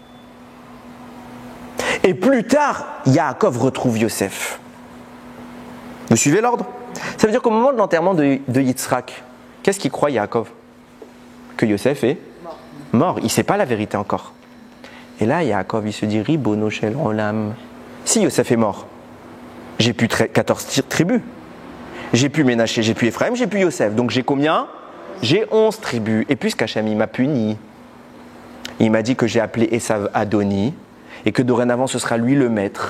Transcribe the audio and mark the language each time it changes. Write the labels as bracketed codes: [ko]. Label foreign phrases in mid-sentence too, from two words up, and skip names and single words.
[fr] Et plus tard, Yaakov retrouve Yosef. Vous suivez l'ordre? Ça veut dire qu'au moment de l'enterrement de Yitzhak, qu'est-ce qu'il croit Yaakov? Que Yosef est mort. Il ne sait pas la vérité encore. Et là, Yaakov, il se dit, [he] רבונו של עולם. [fr] Si Yosef est mort, j'ai plus 14 tribus. J'ai plus Ménaché, j'ai plus Ephraim, j'ai plus Yosef. Donc j'ai combien? J'ai 11 tribus. Et puisqu'Hachem, il m'a puni, il m'a dit que j'ai appelé Esav Adoni et que dorénavant ce sera lui le maître.